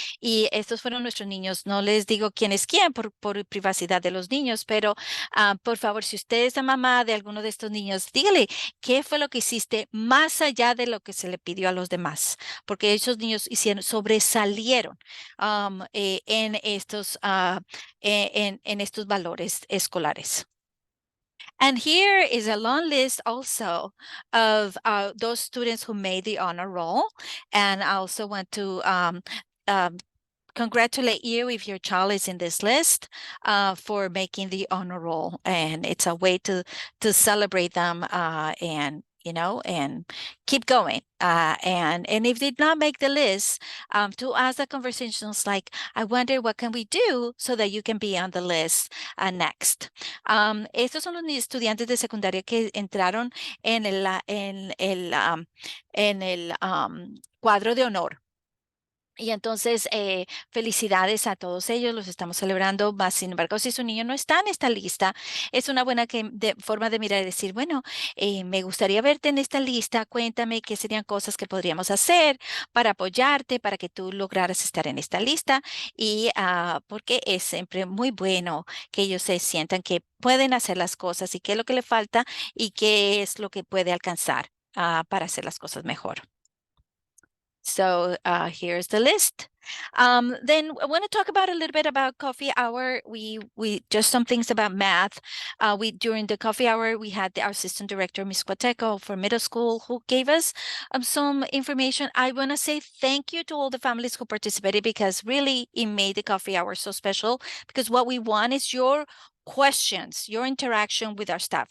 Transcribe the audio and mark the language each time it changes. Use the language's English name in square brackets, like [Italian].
[Spanish] Y estos fueron nuestros niños. No les digo quién es quién por privacidad de los niños, pero por favor, si usted es la mamá de alguno de estos niños, dígale qué fue lo que hiciste más allá de lo que se le pidió a los demás, porque esos niños sobresalieron en en estos valores escolares. [English] And here is a long list also of those students who made the honor roll. And I also want to um, congratulate you if your child is in this list for making the honor roll, and it's a way to celebrate them and and keep going. And if they did not make the list, to ask the conversations like, I wonder what can we do so that you can be on the list next. [Spanish] Estos son los estudiantes de secundaria que entraron en el cuadro de honor. Y entonces, felicidades a todos ellos, los estamos celebrando, más sin embargo, si su niño no está en esta lista, es una buena forma de mirar y decir, bueno, me gustaría verte en esta lista, cuéntame qué serían cosas que podríamos hacer para apoyarte, para que tú lograras estar en esta lista, y porque es siempre muy bueno que ellos se sientan que pueden hacer las cosas y qué es lo que le falta y qué es lo que puede alcanzar para hacer las cosas mejor. [English] So here's the list. Then I want to talk about a little bit about coffee hour. We just some things about math. We during the coffee hour we had our assistant director, Ms. Quateco, for middle school, who gave us some information. I want to say thank you to all the families who participated, because really it made the coffee hour so special, because what we want is your questions, your interaction with our staff.